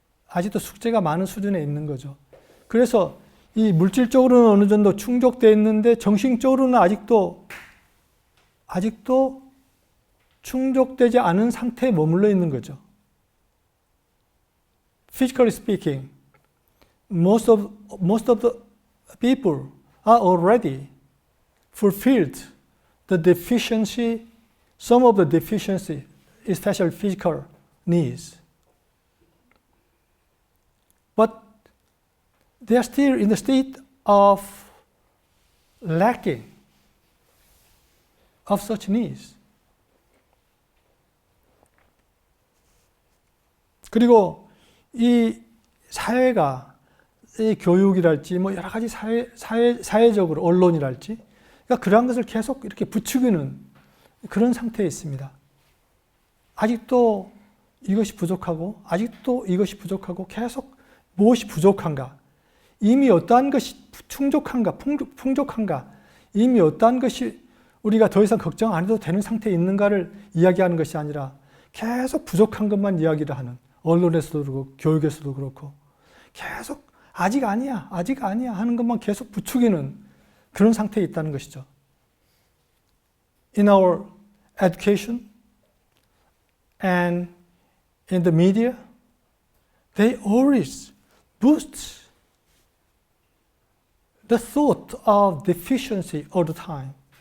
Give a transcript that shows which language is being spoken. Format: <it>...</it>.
<ko>아직도 숙제가 많은 수준에 있는 거죠. 그래서 이 물질적으로는 어느 정도 충족되어 있는데 정신적으로는 아직도 충족되지 않은 상태에 머물러 있는 거죠.</ko> <en>Physically speaking, most of the people are already fulfilled the deficiency, some of the deficiency, especially physical needs. But they are still in the state of lacking of such needs.</en> <ko>그리고 이 사회가 이 교육이랄지 뭐 여러 가지 사회적으로 언론이랄지 그러니까 그러한 것을 계속 이렇게 부추기는 그런 상태에 있습니다. 아직도 이것이 부족하고 아직도 이것이 부족하고 계속 무엇이 부족한가, 이미 어떠한 것이 충족한가, 풍족한가, 이미 어떠한 것이 우리가 더 이상 걱정 안 해도 되는 상태에 있는가를 이야기하는 것이 아니라 계속 부족한 것만 이야기를 하는, 언론에서도 그렇고 교육에서도 그렇고 계속 아직 아니야 하는 것만 계속 부추기는 그런 상태에 있다는 것이죠.</ko> <en>In our education and in the media, they always boost the thought of deficiency all the time.</en>